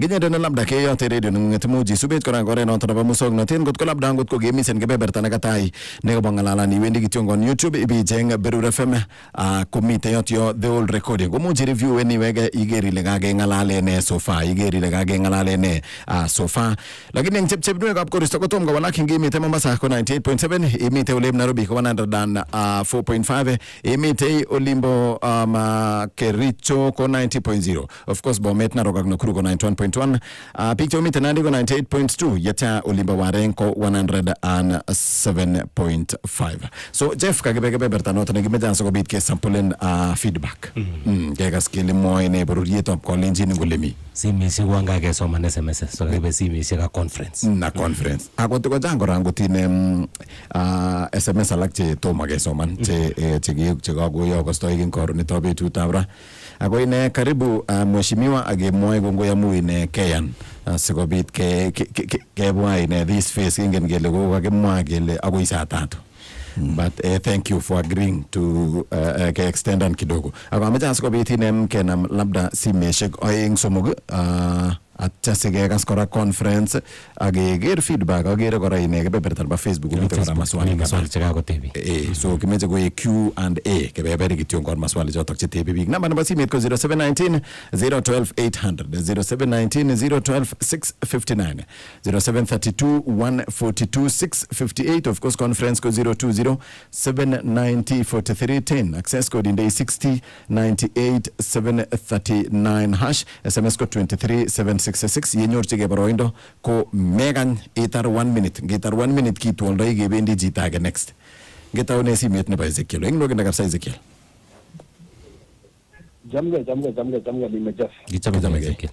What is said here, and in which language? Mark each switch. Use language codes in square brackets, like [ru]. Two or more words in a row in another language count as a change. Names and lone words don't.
[kln] Kinyenden labda keyote radio neng'ung'et imuch isubech kora ngoret noto nebo muswoknotet ngotko labda ngotko gemisen kebeberta nekatai nekobo ng'alalan iwendi kityongon YouTube ibicheng Berur FM komite yotyo [en] the old recording [kln] komuch review iwege iger ile kakeng'alale ne [en] so far so far [kln] lakini eng chepchepnwekab koristo kotom kowalak eng imite Mombasa ko 98.7 imite Olep Nairobi ko 104.5 imite Olimbo Kericho ko 90.0 [en] of course [kln] Bomet Narok ak Nakuru ko 91.1 picture umite Nandi ko 98.2 yeta Olimbo Wareng ko 107.5 so Jeff kakebeberta noto nekimejan so kobit ke samplen feedback kekas kele moy ne bororietab kolenjin ngolemi simisi wanga ke soman SMS so kebe simisi ka conference akot ko jango rango tine SMS alak che toma ke soman che kagoyo kostoi king koronetab betutab ra ako ine karibu mheshimiwa agemwoe kongoy amu ine keyan sikobit kebwa ine [en] this face [kln] ingen kele kokakimwa kele akoi saa 3 [en] but thank you for agreeing to extendan [kln] kidogo ako amecha sikobit ine kenam labda simeshek oeng somok atcha sigekas kora conference ageger feedback agere kora ine kebeberta ba Facebook umite kora maswali chekakotebi so kimeche ko Q&A kebeberi kityo kon maswali chotok chetebi bik namba nebo simet ko 0719 012 800 0719 012 659 0732 142 658 [en] of course [kln] conference ko 020 790 4310 [en] access code [kln] inde 60 98 739 hash SMS ko 23766 yenyorchige boroindo ko megan itar 1 minute ngitar 1 minute kitwoldoi kebendi chito age next ngetaune simet nebo Ezekiel eng loginda kapsa Ezekiel jamge lime Jeff gichame Ezekiel